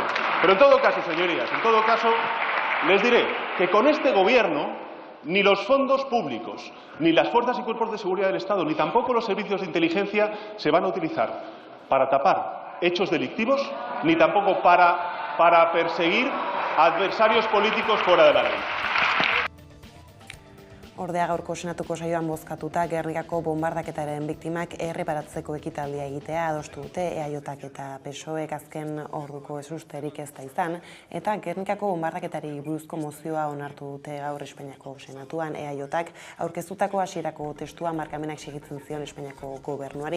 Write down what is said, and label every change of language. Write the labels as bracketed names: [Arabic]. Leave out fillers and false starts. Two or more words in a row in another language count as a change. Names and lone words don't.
[Spanish] Pero en todo caso, señorías, en todo caso, les diré que con este Gobierno ni los fondos públicos, ni las fuerzas y cuerpos de seguridad del Estado, ni tampoco los servicios de inteligencia se van a utilizar para tapar hechos delictivos, ni tampoco para perseguir a adversarios políticos fuera de la ley. [Basque] Ordea gaurko senatuko saioan bozkatuta Gernikako bombardaketaren biktimak erreparatzeko ekitaldia egitea adostu dute EAJak eta PSOEk azken orduko ezusterik ez da izan, eta Gernikako bombardaketari buruzko mozioa onartu dute gaur Espainiako senatuan EAJak aurkeztutako hasierako testua markamenak segitzen zion Espainiako gobernuari.